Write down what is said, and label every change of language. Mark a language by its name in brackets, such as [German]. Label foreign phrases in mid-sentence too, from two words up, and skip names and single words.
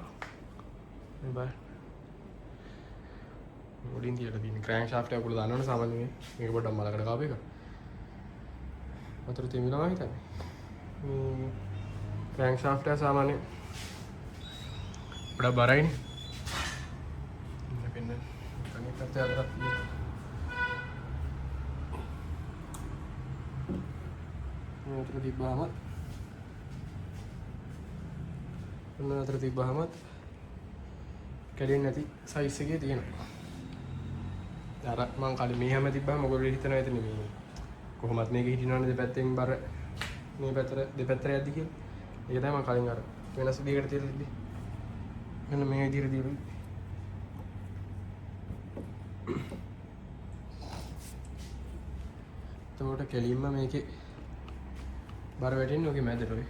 [Sinhala] මේ බලන්න. උඩින් තියලා තියෙන [English] crankshaft [Sinhala] එක උඩ දානවනේ සාමාන්‍යයෙන් මේක පොඩ්ඩක් මලකට කාප එක. වතුර තෙමිනවා හිතන්නේ. මේ [English] crankshaft [Sinhala] එක සාමාන්‍යයෙන් පොඩ්ඩක් බරයිනේ. [Indonesian] Kita ada ini tertib banget. Benar tertib banget. Kalian nanti size segini තියෙනවා. [Sinhala] අර මං කලින් මෙහෙම තිබ්බම මොකද හිතනවා එතන මේ කොහොමත් මේක හිටිනවනේ දෙපැත්තෙන් බර මේ පැත්තට දෙපැත්තට යද්දි කියලා. ඒක තමයි මං කලින් අර වෙනස් විදිහකට තියලා තිබ්බේ. මෙන්න මේ විදිහට දීලා එතකොට කෙලින්ම මේකේ බර වැටෙන්නේ ඔගේ මැදට ඔය.